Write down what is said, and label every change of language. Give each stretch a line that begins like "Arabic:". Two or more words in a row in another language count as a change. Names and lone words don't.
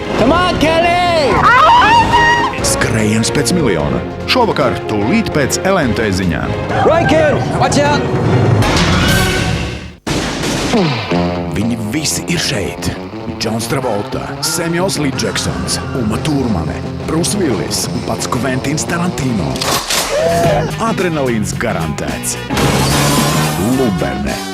English: Come on, Kelly!
Latvian: Skrejiens pēc miljona. Šovakar tūlīt pēc LNT ziņām.
English: Right, kid! Watch out!
Latvian: Viņi visi ir šeit. Džons Travolta, Samuels L. Jacksons, Uma Thurmane, Bruce Willis un pats Kventins Tarantino. Adrenalīns garantēts. Luberne.